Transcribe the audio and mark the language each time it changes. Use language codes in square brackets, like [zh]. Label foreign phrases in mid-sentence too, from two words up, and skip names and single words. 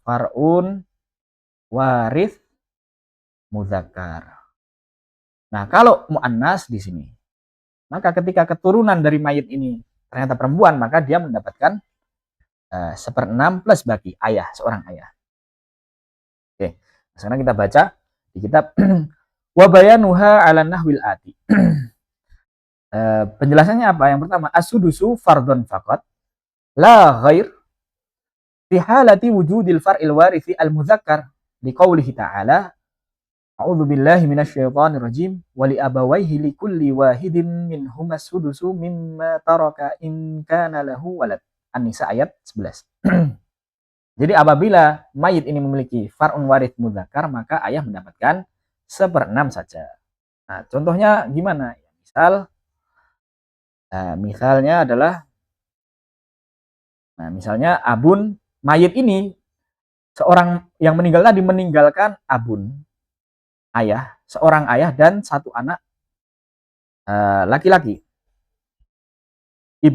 [ar] فرع وارث مذكر. [id] Nah, kalau muannas di sini, maka ketika keturunan dari mayit ini ternyata perempuan, maka dia mendapatkan seperenam plus baki, ayah, seorang ayah. Oke, sekarang kita baca di kitab [ar] وبيانها على النحو الآتي. [id] Penjelasannya apa? Yang pertama, [ar] السدس فرض فقط لا غير في حالة وجود الفرع الوارث المذكر لقوله تعالى أعوذ بالله من الشيطان الرجيم ولأبويه لكل واحد منهم السدس مما ترك إن كان له ولد. [id] An-Nisa ayat 11. Jadi apabila mayit ini memiliki [ar] فرع وارث مذكر, [id] maka ayah mendapatkan seperenam saja. Nah, contohnya gimana? Misalnya adalah, misalnya abun, mayit ini seorang yang meninggal tadi meninggalkan abun, ayah, seorang ayah dan satu anak laki-laki, ibnun.